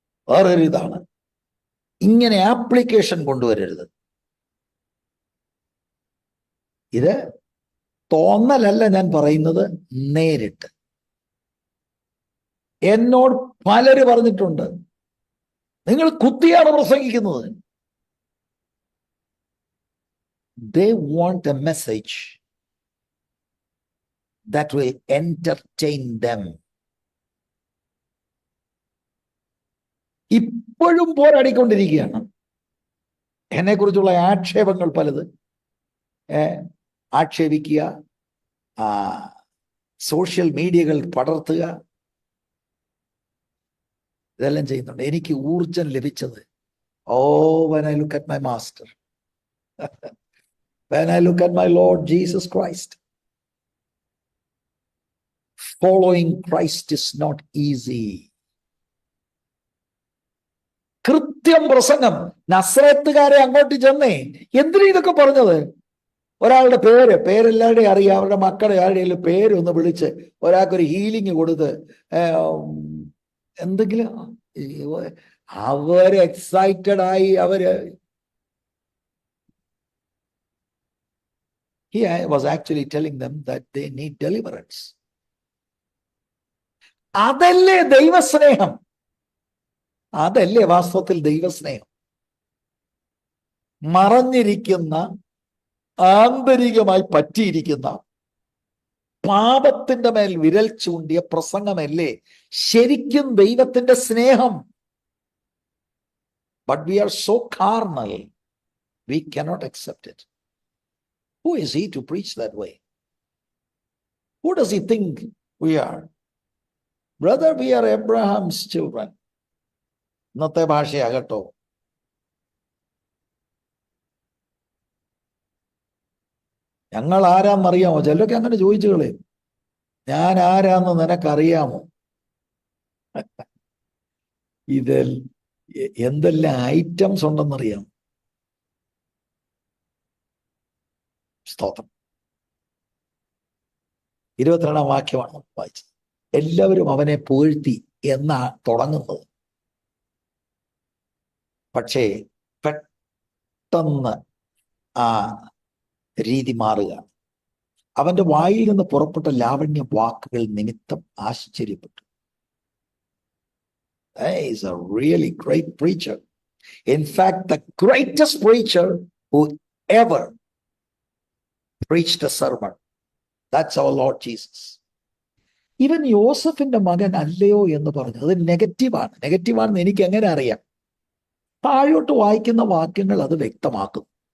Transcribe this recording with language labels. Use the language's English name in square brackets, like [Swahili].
[Malayalam] വേറൊരു ഇതാണ്, ഇങ്ങനെ ആപ്ലിക്കേഷൻ കൊണ്ടുവരരുത്. ഇത് തോന്നലല്ല ഞാൻ പറയുന്നത്, നേരിട്ട് എന്നോട് പലര് പറഞ്ഞിട്ടുണ്ട്, നിങ്ങൾ കുത്തിയാണ് പ്രസംഗിക്കുന്നത്. [English] They want a message that will entertain them. [Malayalam] ഇപ്പോഴും പോരാടിക്കൊണ്ടിരിക്കുകയാണ്. എന്നെക്കുറിച്ചുള്ള ആക്ഷേപങ്ങൾ പലത് ആക്ഷേപിക്കുക, സോഷ്യൽ മീഡിയകൾ പടർത്തുക, ഇതെല്ലാം ചെയ്യുന്നുണ്ട്. എനിക്ക് ഊർജം ലഭിച്ചത്, [English] when I look at my master, when I look at my Lord Jesus Christ. Following Christ is not easy. [Malayalam] കൃത്യം പ്രസംഗം. നസ്രത്തുകാരെ അങ്ങോട്ട് ചെന്നേ, എന്തിനാ ഇതൊക്കെ പറഞ്ഞത്? ഒരാളുടെ പേരെല്ലാവരുടെയും അറിയാം, അവരുടെ മക്കളുടെ ആരുടെയും പേരൊന്ന് വിളിച്ച് ഒരാൾക്കൊരു ഹീലിംഗ് കൊടുത്ത് എന്തെങ്കിലും അവര് എക്സൈറ്റഡ് ആയി. [English] He was actually telling them that they need deliverance. [Malayalam] അതല്ലേ ദൈവസ്നേഹം? അതല്ലേ വാസ്തവത്തിൽ ദൈവസ്നേഹം? മറഞ്ഞിരിക്കുന്ന, ആന്തരികമായി പറ്റിയിരിക്കുന്ന പാപത്തിന്റെ മേൽ വിരൽ ചൂണ്ടിയ പ്രസംഗമല്ലേ ശരിക്കും ദൈവത്തിന്റെ സ്നേഹം? [English] But we are so carnal, we cannot accept it. Who is he to preach that way? Who does he think we are? Brother, we are Abraham's children. [Malayalam] ഇന്നത്തെ ഭാഷയാകട്ടോ. ഞങ്ങൾ ആരാന്നറിയാമോ? ചിലരൊക്കെ അങ്ങനെ ചോദിച്ചു കളയും, ഞാൻ ആരാന്ന് നിനക്കറിയാമോ? ഇതിൽ എന്തെല്ലാം ഐറ്റംസ് ഉണ്ടെന്നറിയാം. സ്തോത്രം. 22-ാം വാക്യമാണ് വായിച്ചത്. എല്ലാവരും അവനെ പുകഴ്ത്തി എന്നാ തുടങ്ങുന്നത്. പക്ഷേ പെട്ടെന്ന് ആ രീതി മാറുക. അവന്റെ വായിൽ നിന്ന് പുറപ്പെട്ട ലാവണ്യ വാക്കുകൾ നിമിത്തം ആശ്ചര്യപ്പെട്ടു. [English] He is a really great preacher. In fact, the greatest preacher who ever preached a sermon. That's our Lord Jesus. [Malayalam] ഇവൻ യോസഫിന്റെ മകൻ അല്ലയോ എന്ന് പറഞ്ഞു. അത് നെഗറ്റീവാണെന്ന് എനിക്ക് എങ്ങനെ അറിയാം? താഴോട്ട് വായിക്കുന്ന വാക്യങ്ങൾ അത് വ്യക്തമാക്കും.